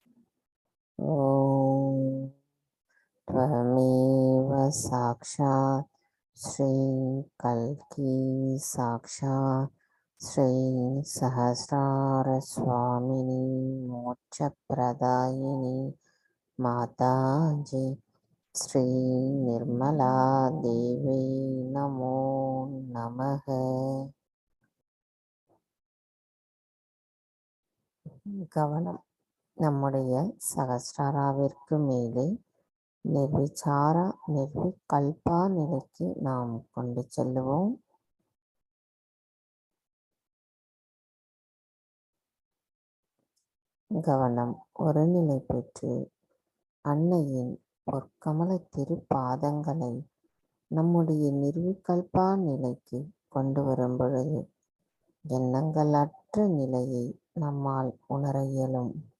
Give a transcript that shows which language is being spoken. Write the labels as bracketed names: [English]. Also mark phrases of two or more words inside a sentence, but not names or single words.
[Sanskrit] ஓம் त्वमेव साक्षात् श्री कल्की साक्षात् श्री सहस्रार स्वामिनी मोक्षप्रदायिनी माताजी श्री निर्मला देवी नमो नमः. [Tamil] கவனம் நம்முடைய சகஸ்ராராவிற்கு மேலே நிர்விசாரா நிர்விகல்பா நிலைக்கு நாம் கொண்டு செல்லுவோம். கவனம் ஒருநிலை பெற்று அன்னையின் பொற்கமல திருப்பாதங்களை நம்முடைய நிர்விகல்பா நிலைக்கு கொண்டு வரும் பொழுது எண்ணங்களற்ற நிலையை நம்மால் உணர இயலும்.